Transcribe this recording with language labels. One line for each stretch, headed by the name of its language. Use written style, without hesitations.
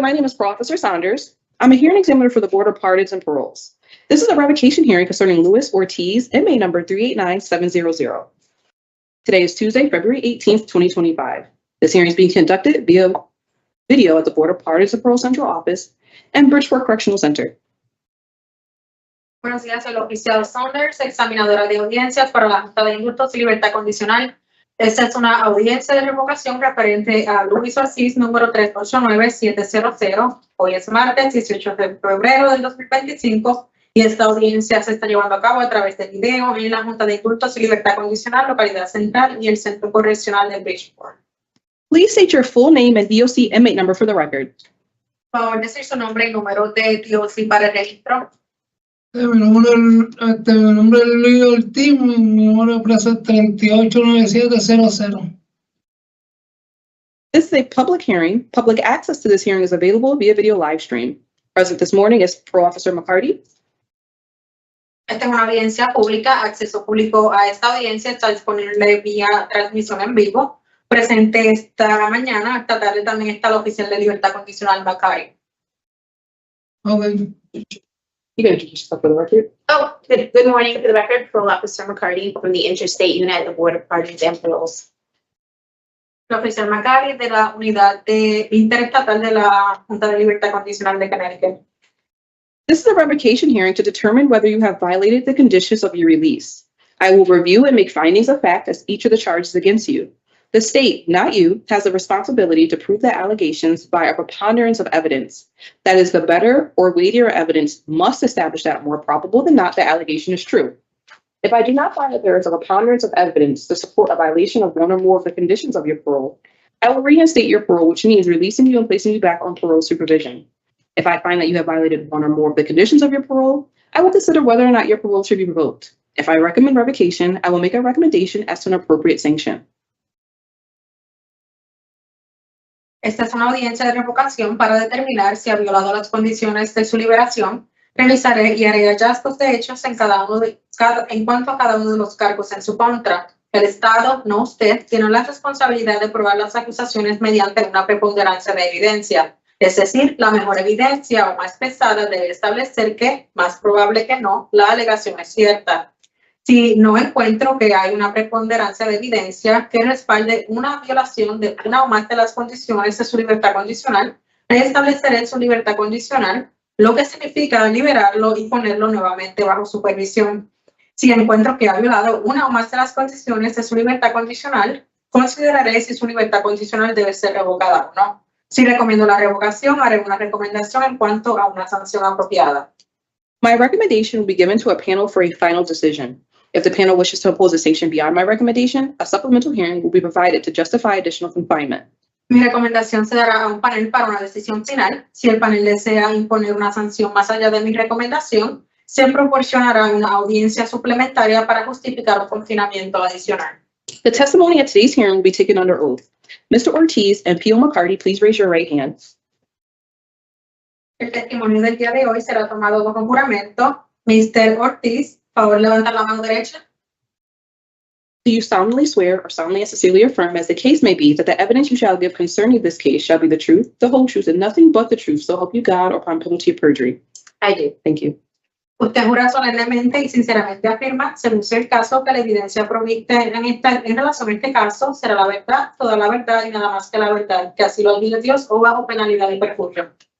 English: My name is Parole Officer Saunders. I'm a hearing examiner for the Board of Pardons and Paroles. This is a revocation hearing concerning Louis Ortiz, inmate number 389700. Today is Tuesday, February 18th, 2025. This hearing is being conducted via video at the Board of Pardons and Parole Central Office and Bridgeport Correctional Center.
Spanish: Buenos días, soy la oficial Saunders, examinadora de audiencias para la Junta de Indultos y Libertad Condicional. Esta es una audiencia de revocación referente a Luis Ortiz, número 389700. Hoy es martes 18 de febrero del 2025 y esta audiencia se está llevando a cabo a través de video en la Junta de Indultos y Libertad Condicional, localidad central y el Centro Correccional de Bridgeport.
English: Please state your full name and DOC inmate number for the record.
Spanish: Por favor, decir su nombre y número de DOC para el registro. Mi nombre es Luis Ortiz, mi número de presa es 389700.
English: This is a public hearing. Public access to this hearing is available via video live stream. Present this morning is Parole Officer McCarty.
Spanish: Esta es una audiencia pública, acceso público a esta audiencia está disponible vía transmisión en vivo. Presente esta mañana, esta tarde también está el oficial de libertad condicional McCarty.
English: Okay. You can introduce yourself for the record. Oh, good morning. For the record, Parole Officer McCarty from the Interstate Unit at the Board of Pardons and Paroles.
Spanish: El oficial McCarty de la unidad interestatal de la Junta de Libertad Condicional de Connecticut.
English: This is a revocation hearing to determine whether you have violated the conditions of your release. I will review and make findings of fact as each of the charges against you. The state, not you, has the responsibility to prove the allegations by a preponderance of evidence. That is, the better or weightier evidence must establish that more probable than not the allegation is true. If I do not find that there is a preponderance of evidence to support a violation of one or more of the conditions of your parole, I will reinstate your parole, which means releasing you and placing you back on parole supervision. If I find that you have violated one or more of the conditions of your parole, I will consider whether or not your parole should be revoked. If I recommend revocation, I will make a recommendation as to an appropriate sanction.
Spanish: Esta es una audiencia de revocación para determinar si ha violado las condiciones de su liberación. Revisaré y haré hallazgos de hechos en cuanto a cada uno de los cargos en su contra. El Estado, no usted, tiene la responsabilidad de probar las acusaciones mediante una preponderancia de evidencia. Es decir, la mejor evidencia o más pesada debe establecer que, más probable que no, la alegación es cierta. Si no encuentro que hay una preponderancia de evidencia que respalde una violación de una o más de las condiciones de su libertad condicional, restableceré su libertad condicional, lo que significa liberarlo y ponerlo nuevamente bajo supervisión. Si encuentro que ha violado una o más de las condiciones de su libertad condicional, consideraré si su libertad condicional debe ser revocada o no. Si recomiendo la revocación, haré una recomendación en cuanto a una sanción apropiada.
English: My recommendation will be given to a panel for a final decision. If the panel wishes to impose a sanction beyond my recommendation, a supplemental hearing will be provided to justify additional confinement.
Spanish: Mi recomendación se dará a un panel para una decisión final. Si el panel desea imponer una sanción más allá de mi recomendación, se proporcionará una audiencia suplementaria para justificar un confinamiento adicional.
English: The testimony at today's hearing will be taken under oath. Mr. Ortiz and P.O. McCarty, please raise your right hand.
Spanish: El testimonio del día de hoy será tomado bajo juramento. Mr. Ortiz, favor levantar la mano derecha.
English: Do you solemnly swear or solemnly and sincerely affirm, as the case may be, that the evidence you shall give concerning this case shall be the truth, the whole truth, and nothing but the truth, so help you God, or upon penalty of perjury? I do. Thank you.
Spanish: Usted jura solemnemente y sinceramente afirma, según sea el caso, que la evidencia provista en relación a este caso será la verdad, toda la verdad y nada más que la verdad, que así lo olvide Dios o bajo penalidad de perjurio.